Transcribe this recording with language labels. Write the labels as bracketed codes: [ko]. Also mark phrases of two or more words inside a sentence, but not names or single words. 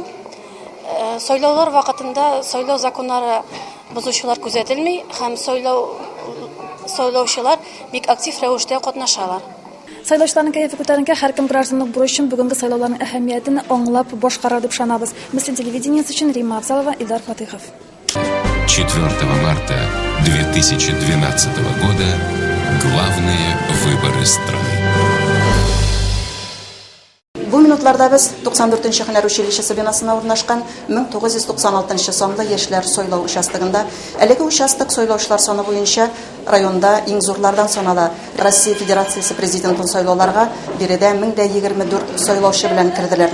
[tt] Сайлаулар вакытында сайлау законнары бозучылар күзәтелми һәм сайлаучылар бик актив рәвештә катнашалар. Сайлаучыларның кәефе күтәренкә һәркем гражданлык бурычын бүгенге сайлауларның әһәмиятен аңлап башкара дип ышанабыз. Мөслим телевидениесе өчен Римма Абзалова, Илдар Фатыйхов. [ru] 4 марта 2012 года главные выборы страны. [tt] Бу минутларда без 94-нче һөнәр училищесы бинасына урнашкан 1996 санлы яшьләр сайлау участогында әлеге участок сайлаучылар саны буенча районда иң зурлардан санала. Россия Федерациясы президентын сайлауларга биредә 1024 сайлаучы белән кирделәр.